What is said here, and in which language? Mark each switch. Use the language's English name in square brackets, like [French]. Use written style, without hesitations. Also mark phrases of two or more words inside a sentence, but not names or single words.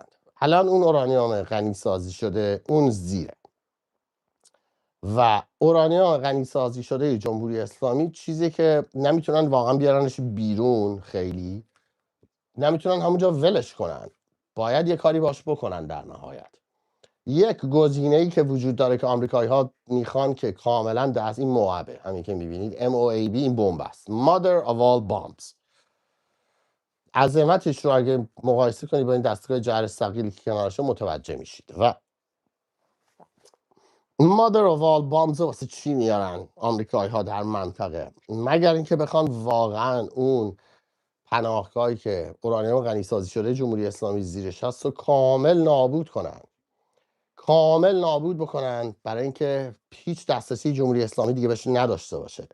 [Persian] الان اون اورانیوم غنی سازی شده اون زیره و اورانیوم غنی سازی شده جمهوری اسلامی چیزی که نمیتونن واقعا بیارنش بیرون، خیلی نمیتونن همونجا ولش کنن، باید یه کاری باش بکنن. در نهایت یک گزینه‌ای که وجود داره که آمریکایی ها میخوان که کاملا دست این موابه، همین که میبینید MOAB این بمب است، [English] mother of all bombs. [Persian] عظمتش رو اگه مقایسه کنید با این دستگاه جهر ثقیلی که کنارشه متوجه میشید. و [English] mother of all bombs [Persian] واسه چی میارن آمریکایی ها در منطقه؟ مگر اینکه بخوان واقعا اون پناهگاهی که اورانیوم غنی سازی شده جمهوری اسلامی زیرش هست رو کامل نابود کنن، کامل نابود بکنن، برای اینکه هیچ دسترسی جمهوری اسلامی دیگه بهش نداشته باشه.